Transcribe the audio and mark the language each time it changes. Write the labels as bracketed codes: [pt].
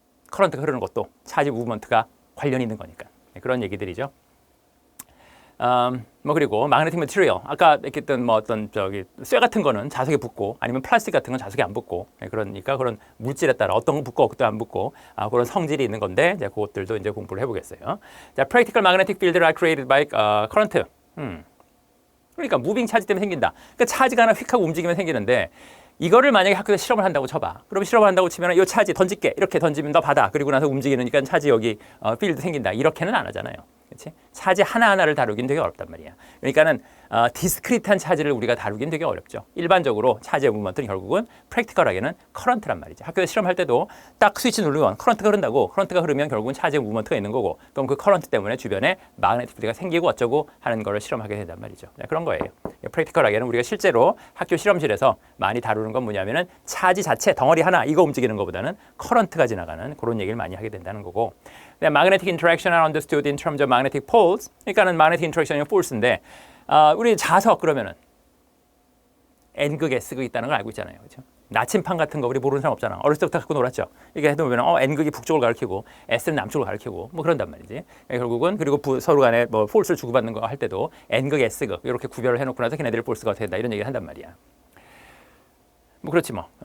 [ko] 커런트가 흐르는 것도 차지 무브먼트가 관련이 있는 거니까. 그런 얘기들이죠. 그리고 magnetic material 아까 얘기했던 뭐 어떤 쇠 같은 거는 자석에 붙고 아니면 플라스틱 같은 건 자석에 안 붙고 그러니까 그런 물질에 따라 어떤 건 붙고 어떤 안 붙고 그런 성질이 있는 건데 이제 그것들도 이제 공부를 해보겠어요. 자, [en] practical magnetic fields are created by current. [ko] 그러니까 무빙 차지 때문에 생긴다. 그러니까 차지가 하나 휙 하고 움직이면 생기는데 이거를 만약에 학교에서 실험을 한다고 쳐봐. 그럼 실험을 한다고 치면 이 차지 던질게. 이렇게 던지면 너 받아. 그리고 나서 움직이니까 차지 여기 필드 생긴다. 이렇게는 안 하잖아요. 그렇지? 차지 하나하나를 다루긴 되게 어렵단 말이야. 그러니까는 디스크리트한 차지를 우리가 다루긴 되게 어렵죠. 일반적으로 차지의 무브먼트는 결국은 프랙티컬하게는 커런트란 말이죠. 학교에서 실험할 때도 딱 스위치 누르면 커런트가 흐른다고. 커런트가 흐르면 결국은 차지의 무브먼트가 있는 거고 그럼 그 커런트 때문에 주변에 마그네틱 필드가 생기고 어쩌고 하는 거를 실험하게 된단 말이죠. 네, 그런 거예요. 프랙티컬하게는 우리가 실제로 학교 실험실에서 많이 다루는 건 뭐냐면은 차지 자체 덩어리 하나 이거 움직이는 것보다는 커런트가 지나가는 그런 얘기를 많이 하게 된다는 거고. [en] magnetic interaction are understood in terms of magnetic poles. [ko] 그러니까는 magnetic interaction이 force인데 우리 자석 그러면은 N극, S극 있다는 걸 알고 있잖아요. 그렇죠? 나침판 같은 거 우리 모르는 사람 없잖아. 어렸을 때부터 갖고 놀았죠. 이게 해놓으면 N극이 북쪽을 가리키고 S는 남쪽을 가리키고 뭐 그런단 말이지. 결국은 그리고 서로 간에 뭐 폴스를 주고받는 거 할 때도 N극, S극 이렇게 구별을 해놓고 나서 걔네들이 폴스가 어떻게 된다 이런 얘기를 한단 말이야. 뭐 그렇지 뭐.